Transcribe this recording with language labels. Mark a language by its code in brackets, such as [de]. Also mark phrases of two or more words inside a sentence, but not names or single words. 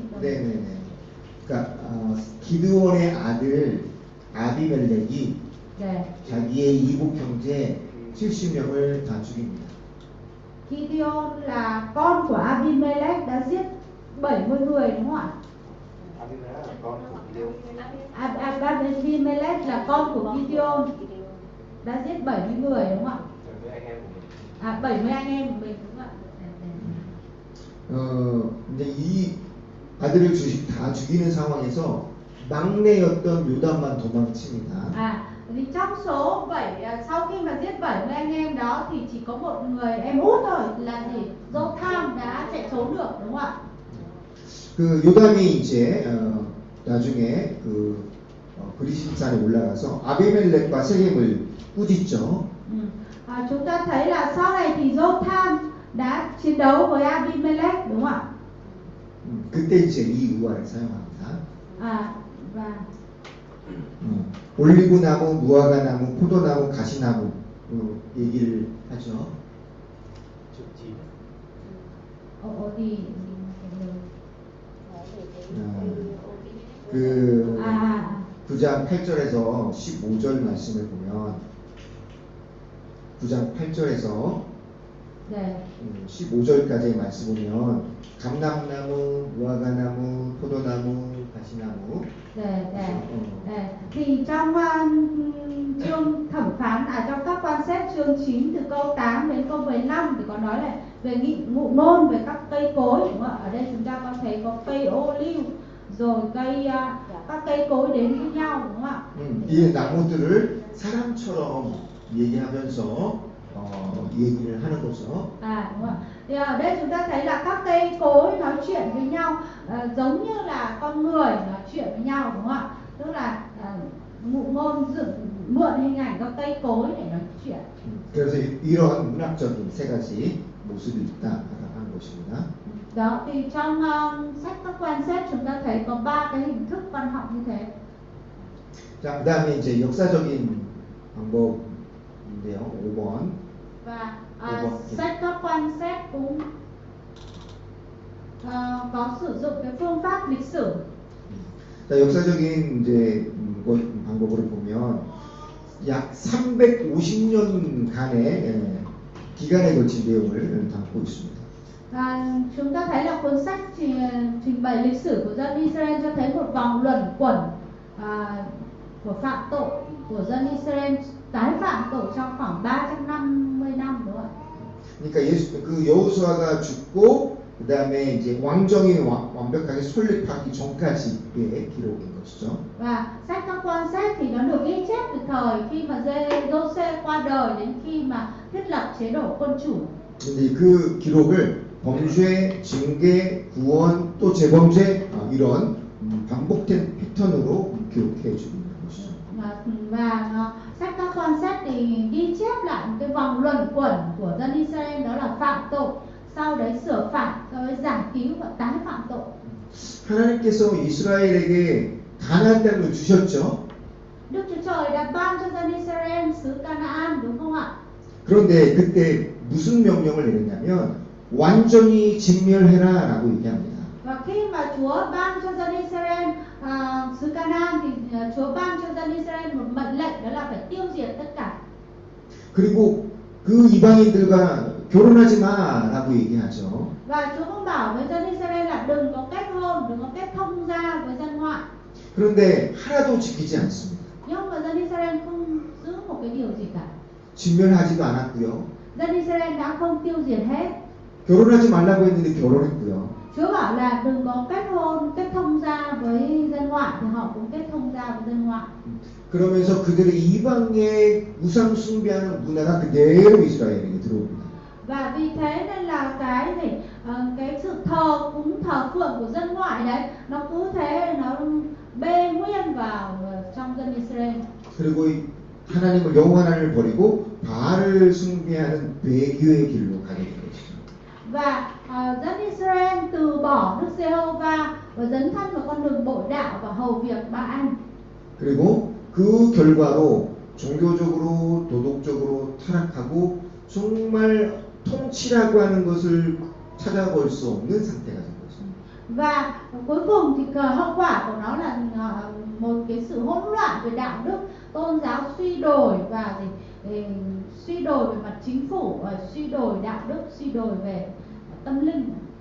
[ko] 네네네. 그러니까 기드온의 아들 아비멜렉이 네. 자기의 이복 형제 70명을 다 죽입니다. [vi] Gideon là con của Abimelech đã giết 70 người, đúng không ạ? Abimelech là con của Gideon. Abimelech là con của Gideon đã giết 70 người, đúng không Với anh em của mình. ạ? 70 anh em của mình, đúng không ạ? [ko] 이제 이 아들을 다 죽이는 상황에서 막내였던 요담만 도망칩니다. [vi] Vì trong số sau khi mà giết 70 anh em đó thì chỉ có một người em út thôi là gì? Jotham đã chạy trốn được, đúng không ạ? [ko] 그 요담이 이제 나중에 그 그리심산에 올라가서 아비멜렉과 세겜을 꾸짖죠. [vi] Chúng ta thấy là sau này thì Jotham đã chiến đấu với Abimelech, đúng không ạ? [ko] 그때 이제 이 우화를 사용합니다. [vi] Và [ko] 올리브나무, 무화과나무, 포도나무, 가시나무 얘기를 하죠. [vi] thì [ko] 그 9장 8절에서 15절 말씀을 보면 9장 8절에서 네. 15절까지의 말씀 보면 감람나무, 무화과나무, 포도나무, 가시나무. [vi] Thì trong chương thẩm phán trong các quan xét chương 9 từ câu 8 đến câu 15 thì có nói là về ngụ ngôn về các cây cối, đúng không ạ? Ở đây chúng ta có thấy có cây ô liu rồi các cây cối đến với nhau, đúng không ạ? [ko] 이 나무들을 사람처럼 얘기하면서 얘기를 하는 거죠. [vi] Đúng không? Thì ở đây chúng ta thấy là các cây cối nói chuyện với nhau giống như là con người nói chuyện với nhau, đúng không ạ? Tức là ngụ ngôn mượn hình ảnh các cây cối để nói chuyện. [ko] 그래서 이러한 문학적인 세 가지 모습이 있다라는 것입니다. [vi] Đó, thì trong sách các quan xét chúng ta thấy có 3 cái hình thức văn học như thế. [ko] 자, 그다음에 이제 역사적인 방법인데요. 5번. [vi] Và sách các quan xét cũng có sử dụng cái phương pháp lịch sử. [ko] 자, 역사적인 이제 방법으로 보면 약 350년간의 기간에 걸친 내용을 담고 있습니다. [vi] Chúng ta thấy là cuốn sách trình bày lịch sử của dân Israel cho thấy một vòng luẩn quẩn của phạm tội của dân Israel tái phạm tội trong khoảng 350 năm, đúng không ạ? [ko] 그러니까 그 여호수아가 죽고 그다음에 이제 왕정이 완벽하게 설립하기 전까지의 기록인 것이죠. [vi] Và sách các quan xét thì nó được ghi chép từ thời khi mà Giê-hô-sê qua đời đến khi mà thiết lập chế độ quân chủ. [ko] 근데 그 기록을 범죄, 징계, 구원, 또 재범죄 이런 반복된 패턴으로 기록해 주는 것이죠. [vi] Và sách các quan sách thì ghi chép lại một cái vòng luẩn quẩn của dân Israel, đó là phạm tội, sau đấy sửa phạt, sau đấy giải cứu và tái phạm tội. [ko] 하나님께서 이스라엘에게 가나안 땅을 주셨죠. [vi] Đức Chúa Trời đã ban cho dân Israel xứ Canaan, đúng không ạ? [ko] 그런데 그때 무슨 명령을 내렸냐면 완전히 진멸해라라고 얘기합니다. [vi] Và khi mà Chúa ban cho dân Israel xứ Canaan thì Chúa ban cho dân Israel một mệnh lệnh, đó là phải tiêu diệt tất cả. [ko] 그리고 그 이방인들과 결혼하지 마라고 얘기하죠. [vi] Và Chúa cũng bảo với dân Israel là đừng có kết hôn, đừng có kết thông gia với dân ngoại. [ko] 그런데 하나도 지키지 않습니다. [vi] Nhưng mà dân Israel không giữ một cái điều gì cả. [ko] 진멸하지도 않았고요. [vi] Dân Israel đã không tiêu diệt hết. [ko] 결혼하지 말라고 했는데 결혼했고요. [vi] Chúa bảo là đừng có kết hôn, kết thông gia với dân ngoại thì họ cũng kết thông gia với dân ngoại. [ko] 그러면서 그들의 이방의 우상 숭배하는 문화가 그대로 이스라엘에게 들어옵니다. [vi] Và vì thế nên là cái sự thờ cúng thờ phượng của dân ngoại đấy, nó cứ thế nó bê nguyên vào trong dân Israel. [ko] 그리고 하나님을 여호와 하나님을 버리고 바알을 숭배하는 배교의 길로 가게 된 것이죠. [vi] Và dân Israel từ bỏ Đức Giê-hô-va và dấn thân vào con đường bội đạo và hầu việc Ba-al. [ko] 그리고 그 결과로 종교적으로 도덕적으로 타락하고 정말 통치라고 하는 것을 찾아볼 수 없는 상태가 된 거죠. [vi] Và cuối cùng thì hậu quả của nó là một cái sự hỗn loạn về đạo đức, tôn giáo suy đồi và suy đồi về mặt chính phủ, suy đồi đạo đức, suy đồi về tâm linh.